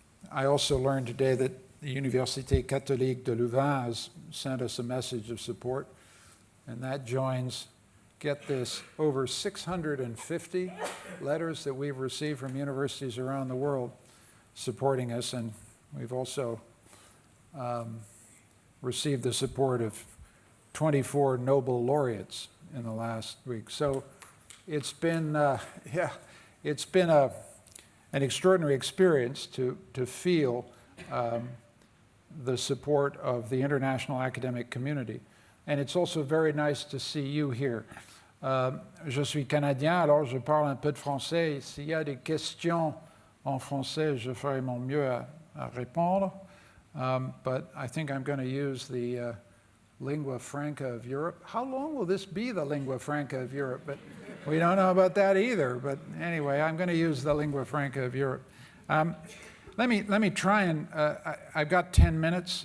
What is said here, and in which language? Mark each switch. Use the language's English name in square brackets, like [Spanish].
[English] I also learned today that the Université catholique de Louvain has sent us a message of support, and that joins, get this, over 650 letters that we've received from universities around the world supporting us, and we've also received the support of 24 Nobel laureates in the last week. So it's been, it's been an extraordinary experience to feel the support of the international academic community. And it's also very nice to see you here. [French] Je suis Canadien, alors je parle un peu de français. S'il y a des questions en français, je ferai mon mieux à répondre. [English] But I think I'm going to use the lingua franca of Europe. How long will this be, the lingua franca of Europe? But we don't know about that either. But anyway, I'm going to use the lingua franca of Europe. Let me try and, I've got 10 minutes.